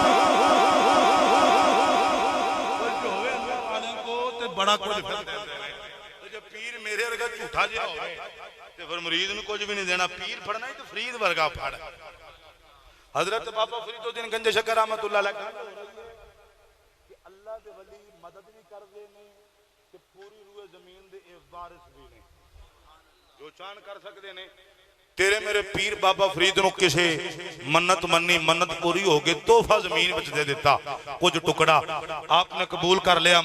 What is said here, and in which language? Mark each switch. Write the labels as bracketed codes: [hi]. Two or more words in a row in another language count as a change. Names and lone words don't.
[pa] بڑا کجھ پیر میرے ورگا جھوٹا جیہا ہووے تے پھر مرید نوں کجھ بھی نہیں دینا. پیر پھڑنا ہی تو فرید ورگا پھڑ۔ حضرت بابا فریدالدین گنج شکر [ar] رحمة الله عليه [pa] کہ اللہ دے ولی مدد بھی کردے نے تے پوری روئے زمین دے وارث بھی نے، جو چاہن کر سکتے نے. تیرے میرے پیر بابا فرید نوں کسے منت منی، منت پوری ہو گئی، تحفہ زمین وچ دے دتا کجھ ٹکڑا آپنے قبول کر لیا.